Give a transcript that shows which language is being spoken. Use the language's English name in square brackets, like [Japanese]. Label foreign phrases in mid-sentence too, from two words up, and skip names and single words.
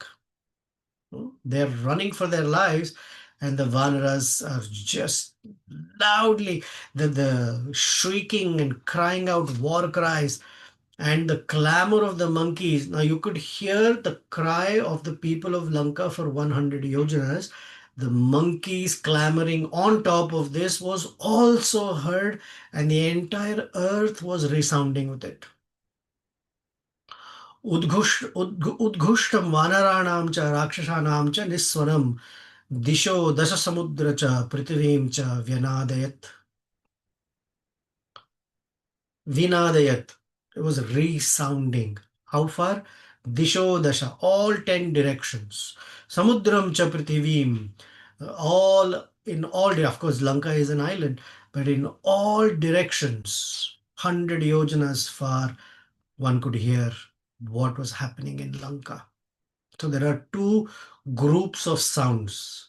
[English] They're running for their lives, and the Vānarās are just loudly the shrieking and crying out war cries and the clamor of the monkeys. Now you could hear the cry of the people of Lanka for 100 yojanas. The monkeys clamoring on top of this was also heard, and the entire earth was resounding with it. [Sanskrit] उद्घुष्टं वानराणां च राक्षसानां च निस्वनं दिशो दश समुद्रं च पृथिवीं च व्यनादयत्. Vinadayat. [English] It was resounding. How far? [Sanskrit] दिशो दश. [English] All 10 directions. [Sanskrit] समुद्रं च पृथिवीं. [English] All in all, of course, Lanka is an island, but in all directions, 100 yojanas far, one could hear what was happening in Lanka. So there are two groups of sounds.